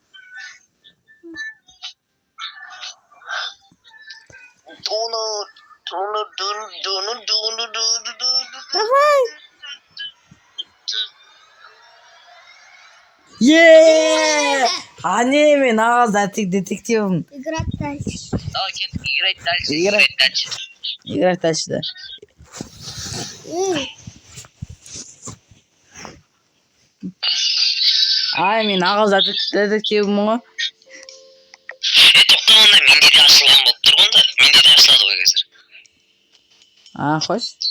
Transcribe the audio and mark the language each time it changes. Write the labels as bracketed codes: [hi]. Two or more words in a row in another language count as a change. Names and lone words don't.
[ru] Давай. [kk] Ане, мен ağız детективім. [ru] Играть дальше. Давай кеттік, играть дальше. Играть дальше, [kk] да. Ай, мен ağız детективім ғой. Тоқта онда менде де ашылған болып тұр ғой онда. Менде де ашылады ғой қазір. Қош.